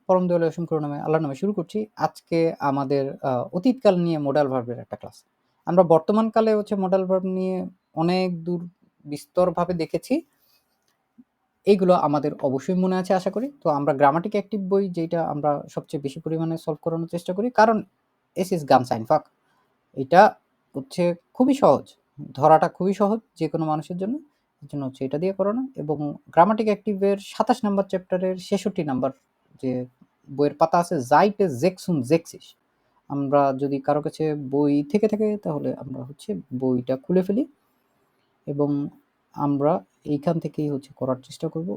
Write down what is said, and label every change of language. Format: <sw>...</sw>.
<bn>পরম দয়ালু অসীম করুণাময় আল্লাহর নামে শুরু করছি। আজকে আমাদের অতীতকাল নিয়ে মডাল ভার্বের একটা ক্লাস। আমরা বর্তমান কালে মডাল ভার্ব নিয়ে অনেক দূর বিস্তরভাবে দেখেছি। এইগুলো আমাদের অবশ্যই মনে আছে আশা করি। তো আমরা গ্রামাটিক অ্যাক্টিভ বই যেটা আমরা সবচেয়ে বেশি পরিমাণে সলভ করানোর চেষ্টা করি। কারণ</bn> <de>es ist ganz einfach।</de> <bn>এটা হচ্ছে খুবই সহজ। ধরাটা খুবই সহজ যেকোনো মানুষের জন্য। এজন্য এটা দিয়ে করানো এবং গ্রামাটিক অ্যাক্টিভের ২৭ নাম্বার চ্যাপ্টারের ৬৬ নাম্বার যে বইয়ের পাতা আছে Seite 66। আমরা যদি কারো কাছে বই থেকে থাকে তাহলে আমরা বইটা খুলে ফেলি এবং আমরা এইখান থেকেই করার চেষ্টা করব।</bn>